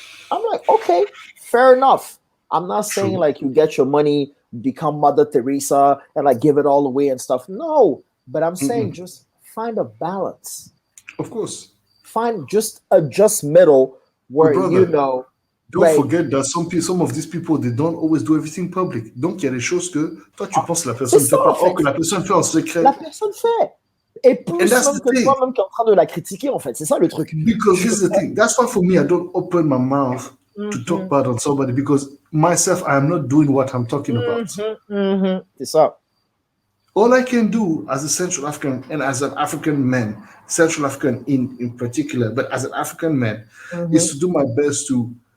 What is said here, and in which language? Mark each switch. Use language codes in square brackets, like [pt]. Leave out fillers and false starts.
[en] I'm like, okay, fair enough. I'm not saying like you get your money, become Mother Teresa, and like give it all away and stuff. No, but I'm saying just find a balance. Of course. Find just a middle where Don't forget that some of these people, they don't always do everything public. [fr] Donc il y a des choses que toi tu penses que la personne fait pas, que la personne fait en secret. La personne fait. Et plus même que toi-même qui est en train de la critiquer, en fait. C'est ça le truc. [en] Because this is the thing. That's why for me, I don't open my mouth to talk bad on somebody because myself, I am not doing what I'm talking about. [fr] C'est ça. [en] All I can do as a Central African and as an African man, Central African in particular, but as an African man, is to do my best to